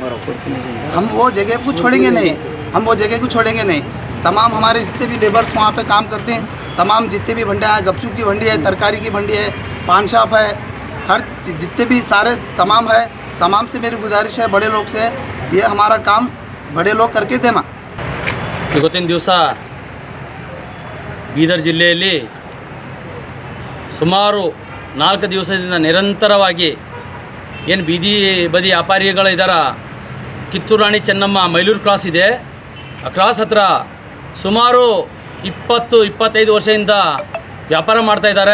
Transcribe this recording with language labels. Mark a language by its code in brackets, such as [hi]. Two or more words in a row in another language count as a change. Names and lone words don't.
[hi] हम वो जगह को छोड़ेंगे नहीं, हम वो जगह को छोड़ेंगे नहीं। तमाम हमारे जितने भी लेबर्स वहाँ पे काम करते हैं, तमाम जितने भी भंडियाँ हैं, गपचूप की भंडी है, तरकारी की भंडी है, पान शॉप है, हर जितने भी सारे तमाम है, तमाम से मेरी गुजारिश है बड़े लोग से, ये हमारा काम बड़े लोग करके देना। [kn] ಇವತ್ತಿನ ದಿವಸ ಬೀದರ್ ಜಿಲ್ಲೆಯಲ್ಲಿ ಸುಮಾರು 4 ದಿವಸದಿಂದ ನಿರಂತರವಾಗಿ ಏನು ಬೀದಿ ಬದಿ ವ್ಯಾಪಾರಿಗಳು ಇದ್ದಾರ, ಕಿತ್ತೂರು ರಾಣಿ ಚೆನ್ನಮ್ಮ ಮೈಲೂರು ಕ್ರಾಸ್ ಇದೆ, ಆ ಕ್ರಾಸ್ ಹತ್ರ ಸುಮಾರು 20-25 ವರ್ಷದಿಂದ ವ್ಯಾಪಾರ ಮಾಡ್ತಾಯಿದ್ದಾರೆ.